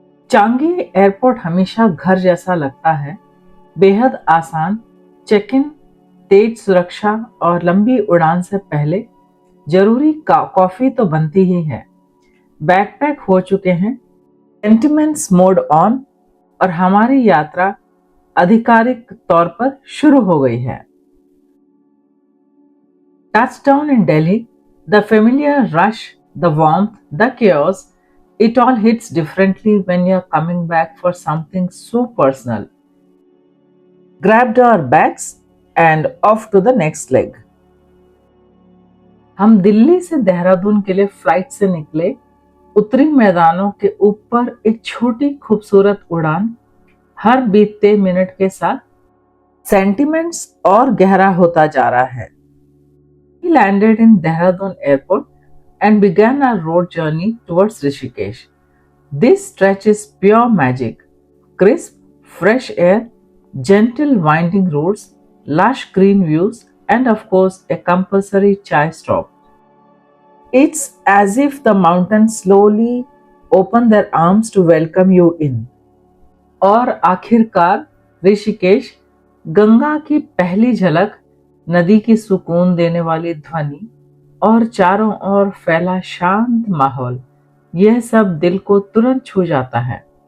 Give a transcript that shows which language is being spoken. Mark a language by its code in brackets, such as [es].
[hi] Changi airport हमेशा घर जैसा लगता है। बेहद आसान चेक इन, तेज सुरक्षा और लंबी उड़ान से पहले जरूरी कॉफी तो बनती ही है। बैकपैक हो चुके हैं, [en] sentiments mode on [hi] और हमारी यात्रा आधिकारिक तौर पर शुरू हो गई है। [en] Touchdown in Delhi, the familiar rush, the warmth, the chaos, it all hits differently when you're coming back for something so personal. Grabbed our bags and off to the next leg. [hi] हम दिल्ली से देहरादून के लिए flight से निकले। उत्तरी मैदानों के ऊपर एक छोटी खूबसूरत उड़ान, हर बीतते मिनट के साथ सेंटिमेंट्स और गहरा होता जा रहा है। [en] We landed in Dehradun airport and began our road journey towards Rishikesh. This stretch is pure magic. Crisp, fresh air, gentle winding roads, lush green views, and of course a compulsory chai stop. It's as if the mountains slowly open their arms to welcome you in. [hi] और आखिरकार ऋषिकेश, गंगा की पहली झलक, नदी की सुकून देने वाली ध्वनि और चारों ओर फैला शांत माहौल, यह सब दिल को तुरंत छू जाता है।